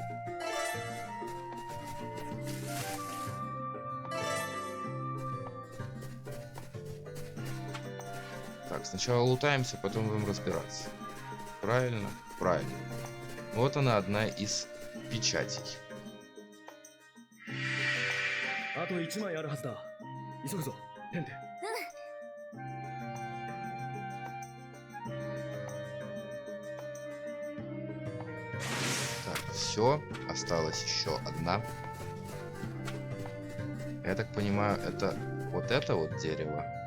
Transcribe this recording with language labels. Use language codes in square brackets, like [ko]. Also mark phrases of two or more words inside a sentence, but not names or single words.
[ru] Так, сначала лутаемся, потом будем разбираться. Правильно? Правильно. Вот она, одна из печатей. [ja] あと1枚あるはずだ。急ぐぞ、テンテ。 [ru] Так, все. Осталась еще одна. Я так понимаю, это вот дерево.